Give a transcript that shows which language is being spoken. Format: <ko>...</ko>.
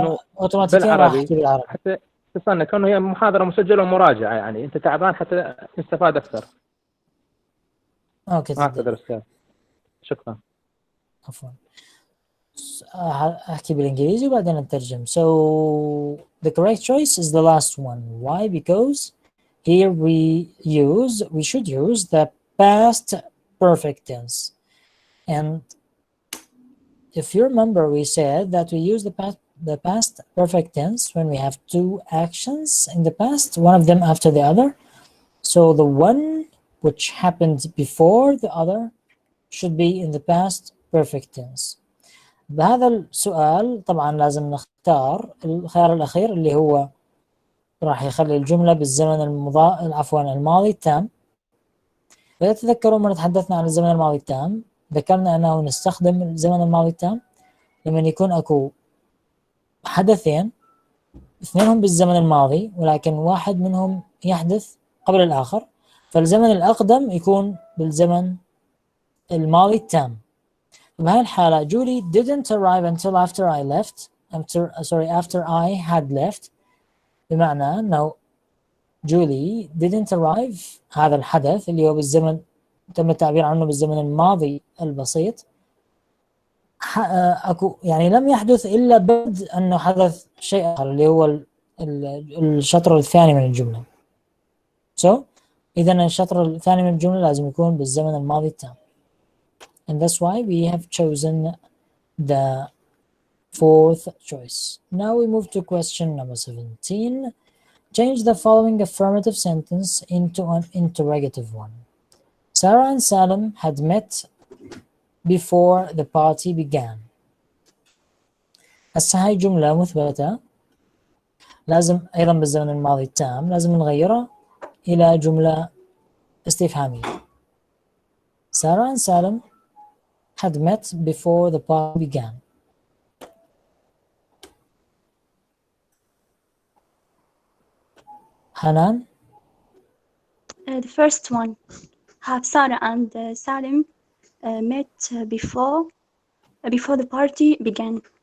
<ar>انه اوتوماتيكيا راح احكي بالعربي حتى تصنع كونه هي محاضره مسجله ومراجعه يعني انت تعبان حتى نستفاد اكثر. اوكي اعتذر استاذ. شكرا. عفوا. احكي بالانجليزي وبعدين نترجم.</ar> <en>So the correct choice is the last one. Why? Because here we should use the past perfect tense. And if you remember, we said that we use the past perfect tense when we have two actions in the past, one of them after the other. So the one which happened before the other should be in the past perfect tense.</en> <ar>بهذا السؤال طبعا لازم نختار الخيار الأخير اللي هو راح يخلي الجملة بالزمن الماضي التام. فإذا تذكروا من تحدثنا عن الزمن الماضي التام ذكرنا أنه نستخدم الزمن الماضي التام لما يكون أكو حدثين اثنينهم بالزمن الماضي ولكن واحد منهم يحدث قبل الآخر فالزمن الأقدم يكون بالزمن الماضي التام. بهاي الحالة</ar> <en>Julie didn't arrive until after I left after I had left</en> <ar>بمعنى أنه</ar> <en>Julie didn't arrive</en> <ar>هذا الحدث اللي هو بالزمن تم التعبير عنه بالزمن الماضي البسيط أكو يعني لم يحدث إلا بعد أنه حدث شيء آخر اللي هو الشطر الثاني من الجملة. إذن الشطر الثاني من الجملة لازم يكون بالزمن الماضي التام.</ar> <en>And that's why we have chosen the fourth choice. Now we move to question number 17. Change the following affirmative sentence into an interrogative one. Sarah and Salim had met before the party began.</en> <ar>هسه هاي جملة مثبتة لازم أيضا بالزمن الماضي التام لازم نغيرها إلى جملة استفهامية.</ar> <en>Sarah and Salim had met before the party began. Hanan? The first one. Have Sarah and Salim met before the party began.</en>